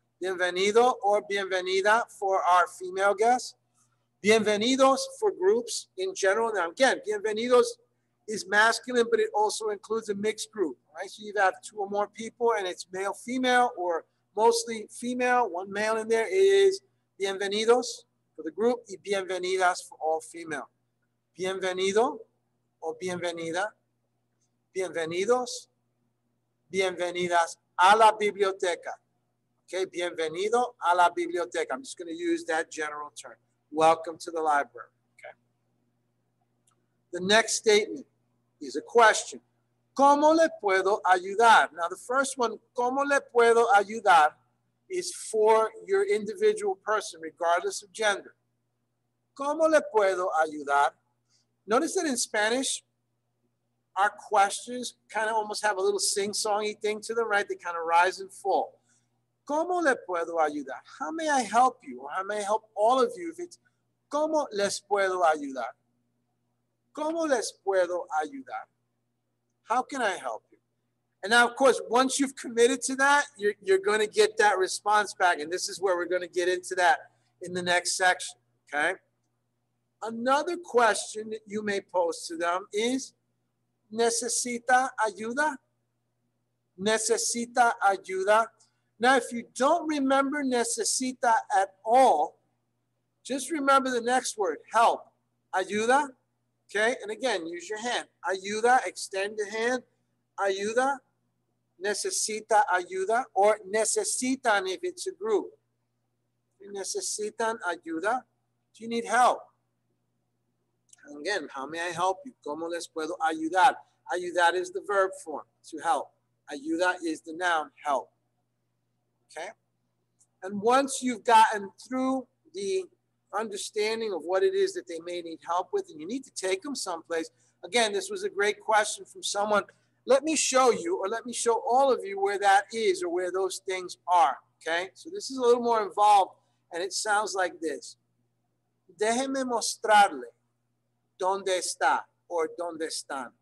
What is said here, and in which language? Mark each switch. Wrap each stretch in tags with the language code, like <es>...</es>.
<en>Bienvenido or bienvenida for our female guests. Bienvenidos for groups in general. Now, again, bienvenidos is masculine, but it also includes a mixed group, right? So you have 2 or more people and it's male, female, or mostly female, 1 male in there. Is bienvenidos for the group y bienvenidas for all female.</en> <es>Bienvenido o bienvenida, bienvenidos, bienvenidas a la biblioteca. Okay, bienvenido a la biblioteca.</es> <en>I'm just going to use that general term. Welcome to the library. Okay. The next statement is a question.</en> <es>¿Cómo le puedo ayudar?</es> <en>Now, the first one,</en> <es>¿cómo le puedo ayudar?</es> <en>Is for your individual person, regardless of gender.</en> <es>¿Cómo le puedo ayudar?</es> <en>Notice that in Spanish, our questions kind of almost have a little sing-songy thing to them, right? They kind of rise and fall.</en> <es>¿Cómo le puedo ayudar?</es> <en>How may I help you? Or how may I help all of you if it's</en> <es>¿cómo les puedo ayudar? ¿Cómo les puedo ayudar?</es> <en>How can I help you? And now, of course, once you've committed to that, you're going to get that response back. And this is where we're going to get into that in the next section, okay? Another question that you may pose to them is,</en> <es>¿necesita ayuda? ¿Necesita ayuda?</es> <en>Now, if you don't remember necesita at all, just remember the next word, help. Ayuda, okay? And again, use your hand. Ayuda, extend the hand.</en> <es>Ayuda, necesita ayuda,</es> <en>or necesitan if it's a group.</en> <es>Necesitan ayuda.</es> <en>Do you need help? And again, how may I help you?</en> <es>¿Cómo les puedo ayudar?</es> <en>Ayudar is the verb form, to help. Ayuda is the noun, help. Okay? And once you've gotten through the understanding of what it is that they may need help with, and you need to take them someplace. Again, this was a great question from someone. Let me show you, or let me show all of you where that is or where those things are. Okay? So this is a little more involved, and it sounds like this.</en> <es>Déjeme mostrarle dónde está or dónde están.</es>